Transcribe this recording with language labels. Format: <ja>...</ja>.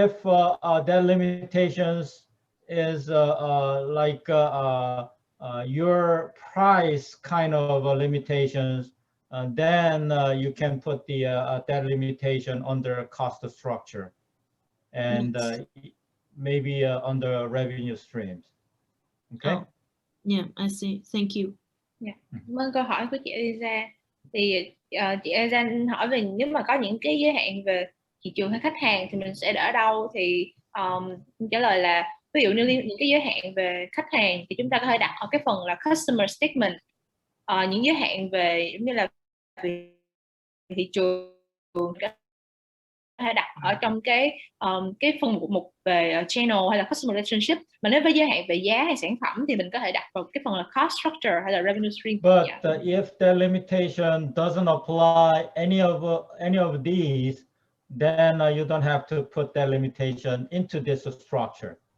<en>If that limitations is like your price kind of limitations, then you can put the that limitation under cost structure, and Yes. maybe under revenue streams. Okay. Oh, yeah, I see. Thank you. Yeah.</en> <vi>Cảm ơn câu hỏi của chị Elisa. Thì chị Elisa hỏi về nếu mà có những cái giới hạn về thị trường hay khách hàng thì mình sẽ ở đâu, thì trả lời là ví dụ như những cái giới hạn về khách hàng thì chúng ta có thể đặt ở cái phần là customer statement. Những giới hạn về giống như là về thị trường có thể đặt ở trong cái phần mục về channel hay là customer relationship. Mà nếu với giới hạn về giá hay sản phẩm thì mình có thể đặt vào cái phần là cost structure hay là revenue stream.</vi> <en>But if the limitation doesn't apply any of these, then you don't have to put that limitation into this structure.</en>